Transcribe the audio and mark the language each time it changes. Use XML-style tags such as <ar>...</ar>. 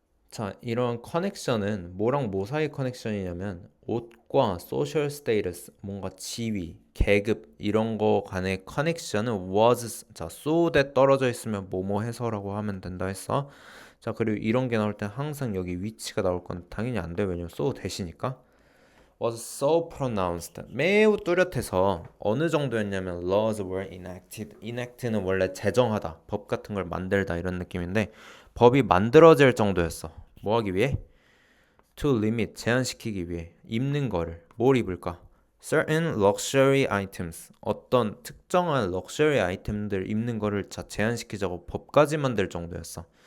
<ko>자, 이런 커넥션은 뭐랑 뭐 사이 커넥션이냐면 옷과 소셜 스테이터스, 뭔가 지위, 계급 이런 거 간의 커넥션은 was 자,</ko> <en>so that</en> <ko>떨어져 있으면 뭐뭐 해서라고 하면 된다 했어. 자, 그리고 이런 게 나올 때 항상 여기 위치가 나올 건 당연히 안 돼. 왜냐면 so 대시니까.</ko> <en>was so pronounced</en> <ko>매우 뚜렷해서 어느 정도였냐면</ko> <en>laws were enacted.</en> <ko>enact는 원래 제정하다, 법 같은 걸 만들다 이런 느낌인데 법이 만들어질 정도였어. 뭐 하기 위해?</ko> <en>To limit,</en> <ko>제한시키기 위해 입는 거를 뭘 입을까?</ko> <en>Certain luxury items,</en> <ko>어떤 특정한 luxury 아이템들 입는 거를 제한시키자고 법까지 만들 정도였어.</ko>